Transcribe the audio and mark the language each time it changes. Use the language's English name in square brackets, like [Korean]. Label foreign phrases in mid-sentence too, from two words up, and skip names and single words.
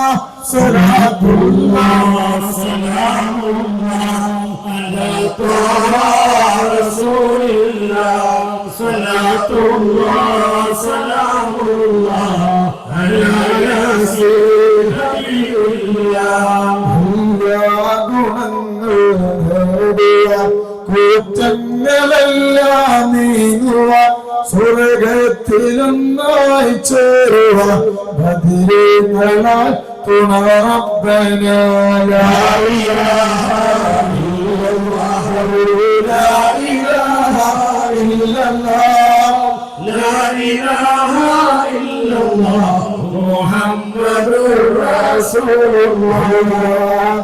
[Arabic] صلاة الله سلام الله على طه رسول الله. صلاة الله سلام الله على ياسين حبيب الله. [Malayalam] കൂറ്റങ്ങളെല്ലാം നീങ്ങുക, സ്വർഗത്തിലൊന്നായി ചേരുക, ബദരീങ്ങളാൽ തുണ റബ്ബന. [Arabic] لا إله إلا الله لا إله إلا الله لا إله إلا الله محمد رسول الله.